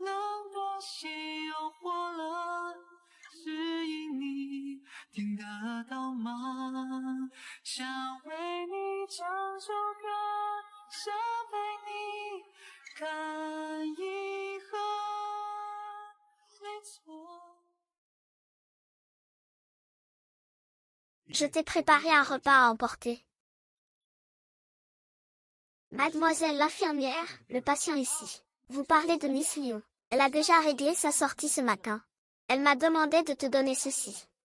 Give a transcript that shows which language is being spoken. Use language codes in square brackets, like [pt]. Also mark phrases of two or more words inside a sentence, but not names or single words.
[zh] 冷的心诱惑了，指引你听得到吗？想为你唱首歌，想陪你看银河，没错。 [fr] Je t'ai préparé un repas à emporter. Mademoiselle l'infirmière, le patient ici. Vous parlez de Miss Liu. Elle a déjà réglé sa sortie ce matin. Elle m'a demandé de te donner ceci.